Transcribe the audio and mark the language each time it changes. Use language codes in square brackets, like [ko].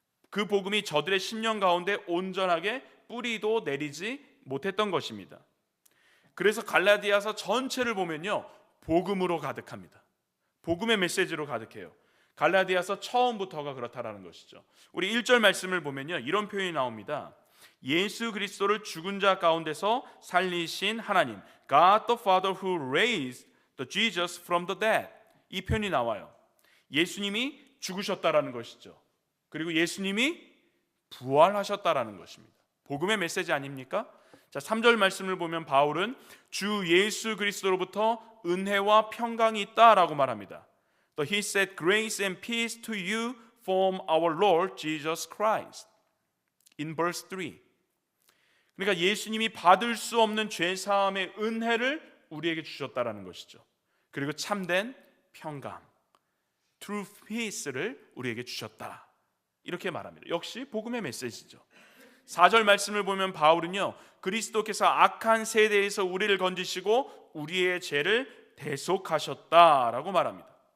[ko] 그 복음이 저들의 심령 가운데 온전하게 뿌리도 내리지 못했던 것입니다. 그래서 갈라디아서 전체를 보면요, 복음으로 가득합니다. 복음의 메시지로 가득해요. 갈라디아서 처음부터가 그렇다라는 것이죠. 우리 1절 말씀을 보면요, 이런 표현이 나옵니다. 예수 그리스도를 죽은 자 가운데서 살리신 하나님, [en] God the Father who raised the Jesus from the dead. [ko] 이 표현이 나와요. 예수님이 죽으셨다라는 것이죠. 그리고 예수님이 부활하셨다라는 것입니다. 복음의 메시지 아닙니까? 자, 3절 말씀을 보면 바울은 주 예수 그리스도로부터 은혜와 평강이 있다라고 말합니다. [en] He said grace and peace to you from our Lord Jesus Christ. In verse 3. [ko] 그러니까 예수님이 받을 수 없는 죄 사함의 은혜를 우리에게 주셨다라는 것이죠. 그리고 참된 평강, [en] true peace [ko] 를 우리에게 주셨다. 이렇게 말합니다. 역시 복음의 메시지죠. 4절 말씀을 보면 바울은요, 그리스도께서 악한 세대에서 우리를 건지시고 우리의 죄를 대속하셨다라고 말합니다.